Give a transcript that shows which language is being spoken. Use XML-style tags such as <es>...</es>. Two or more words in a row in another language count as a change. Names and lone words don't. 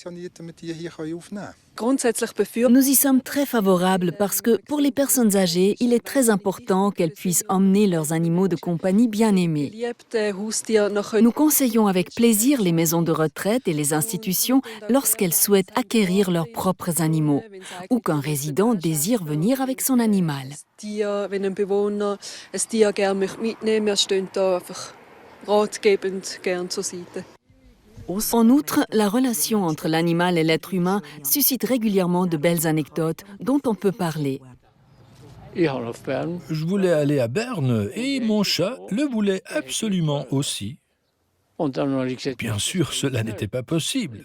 <fr>Nous y sommes très favorables parce que pour les personnes âgées, il est très important qu'elles puissent emmener leurs animaux de compagnie bien aimés. Nous conseillons avec plaisir les maisons de retraite et les institutions lorsqu'elles souhaitent acquérir leurs propres animaux ou qu'un résident désire venir avec son animal.</fr> <de>Wenn ein Bewohner ein Tier gerne mitnehmen möchte, wir stehen da einfach ratgebend gern zur Seite.</de> <fr>En outre, la relation entre l'animal et l'être humain suscite régulièrement de belles anecdotes dont on peut parler. Je voulais aller à Berne et mon chat le voulait absolument aussi. Bien sûr, cela n'était pas possible.</fr>